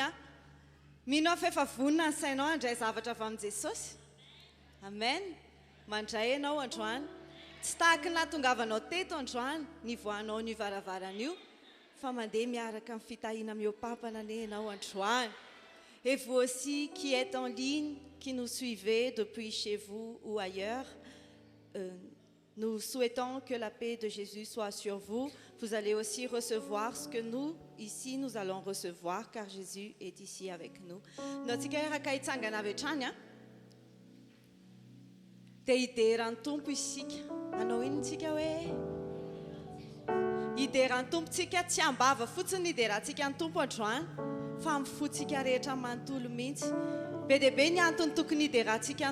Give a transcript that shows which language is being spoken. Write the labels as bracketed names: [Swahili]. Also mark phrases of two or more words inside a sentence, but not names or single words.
[Malagasy] Mino aho fa efa vonina ny sainao handray zavatra avy amin'i Jesosy. Amen. Mandray ianao androany. Tsy tahaka nahatongavanao teto androany nivoanao ny varavaran'io, fa mandeha miaraka amin'ny fitahiana mihoapapana ane ianao androany. [French] Et vous aussi qui êtes en ligne, qui nous suivez depuis chez vous ou ailleurs, nous souhaitons que la paix de Jésus soit sur vous. Vous allez aussi recevoir ce que nous, ici, nous allons recevoir, car Jésus est ici avec nous. [Malagasy] Dia hideran'ny Tompo isika. Anao ino tsika hoe nideran'ny tompontsika tsy ambava fotsiny niderantsika ny tompo androany fa mifotsika rehetra manontolo mihitsy be dia be ny antony tokony niderantsika